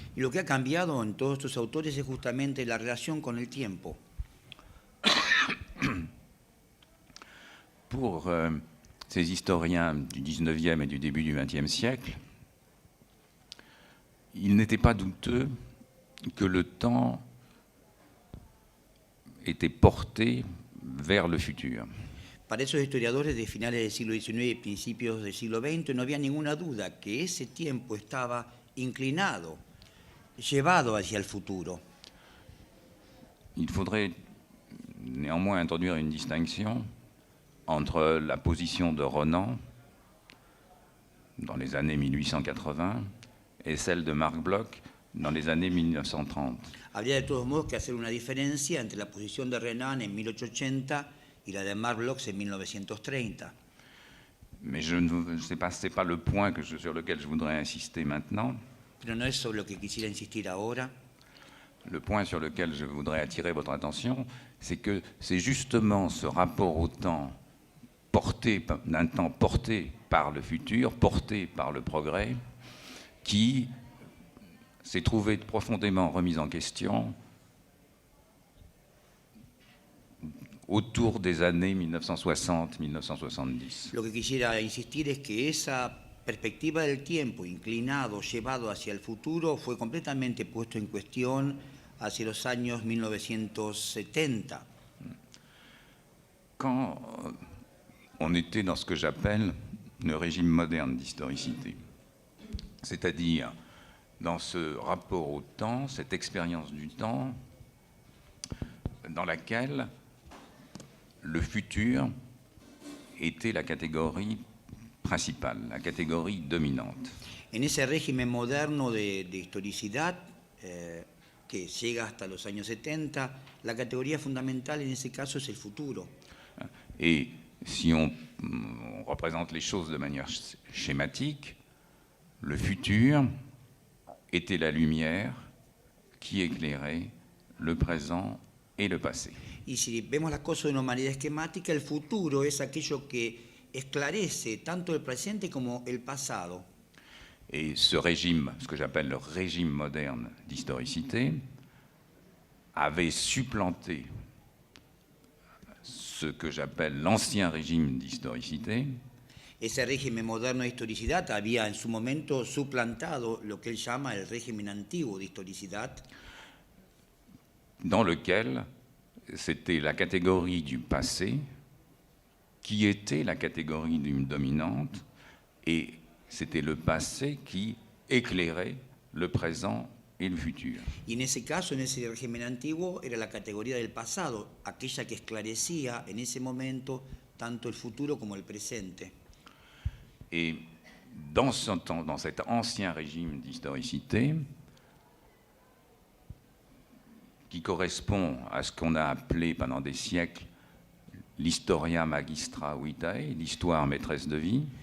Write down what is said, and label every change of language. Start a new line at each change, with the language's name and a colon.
Spanish: Y lo que ha cambiado en todos estos autores es justamente la relación con el tiempo.
French: Pour ces historiens du XIXe et du début du XXe siècle, il n'était pas douteux que le temps était porté vers le futur.
Spanish: Para esos historiadores de finales del siglo XIX y principios del siglo XX no había ninguna duda que ese tiempo estaba inclinado, llevado hacia el futuro.
French: Il faudrait néanmoins introduire une distinction entre la position de Renan dans les années 1880 et celle de Marc Bloch dans les années 1930.
Spanish: Habría de todos modos que hacer una diferencia entre la posición de Renan en 1880 y la de Marc Bloch en 1930.
French: Mais ce n'est pas le point sur lequel je voudrais insister maintenant.
Spanish: Pero no es sobre lo que quisiera insistir ahora.
French: Le point sur lequel je voudrais attirer votre attention, c'est que c'est justement ce rapport au temps d'un temps porté par le futur, porté par le progrès, qui s'est trouvé profondément remis en question autour des années 1960-1970.
Spanish: Lo que quisiera insistir es que esa perspectiva del tiempo inclinado, llevado hacia el futuro, fue completamente puesto en cuestión hacia los años 1970.
French: Quand on était dans ce que j'appelle le régime moderne d'historicité, c'est-à-dire dans ce rapport au temps, cette expérience du temps, dans laquelle le futur était la catégorie principale, la catégorie dominante.
Spanish: En ese régimen moderno de historicidad que llega hasta los años 70, la categoría fundamental en ese caso es el futuro.
French: Et si on représente les choses de manière schématique, le futur était la lumière qui éclairait le présent et le passé.
Spanish: Y si vemos las cosas de una manera esquemática, el futuro es aquello que esclarece tanto el presente como el pasado.
French: Et ce régime, ce que j'appelle le régime moderne d'historicité, avait supplanté ce que j'appelle l'ancien régime d'historicité,
Spanish: Ese régimen moderno de historicidad había en su momento suplantado lo que él llama el régimen antiguo de historicidad,
French: dans lequel c'était la catégorie du passé qui était la catégorie dominante, et c'était le passé qui éclairait le présent et le futur.
Spanish: y en ese caso, en ese régimen antiguo, era la categoría del pasado, aquella que esclarecía en ese momento tanto el futuro como el presente.
French: Et dans cet ancien régime d'historicité, qui correspond à ce qu'on a appelé pendant des siècles l'
Latin: historia magistra vitae,
French: l'histoire maîtresse de vie,